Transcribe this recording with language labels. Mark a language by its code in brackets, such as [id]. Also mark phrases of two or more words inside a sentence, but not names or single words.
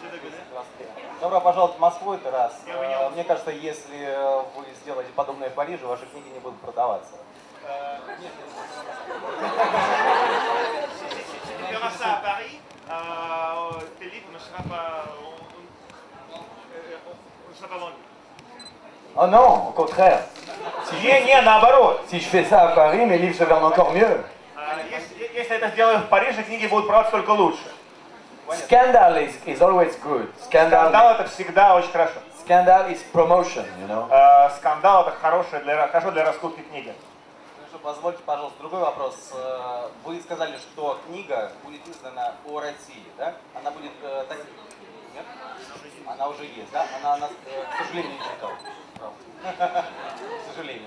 [ru] Добро пожаловать в Москву, это раз. Мне кажется, если вы сделаете подобное в Париже, ваши книги не будут продаваться. [fr] Oh non, au contraire. [ru] Не, наоборот. [fr] Si je fais ça à Paris, mes livres se vendent encore mieux. [ru] Если это сделаю в Париже, книги будут продаваться только лучше. [en] Scandal is always good. [ru] Скандал это всегда очень хорошо. [en] Scandal is promotion, you know. [ru] Скандал это хорошо для раскрутки книги. Хорошо, позвольте, пожалуйста, другой вопрос. Вы сказали, что книга будет издана о России, да? Она будет так... Нет? Она уже есть, да? Она к сожалению, не читал. К сожалению.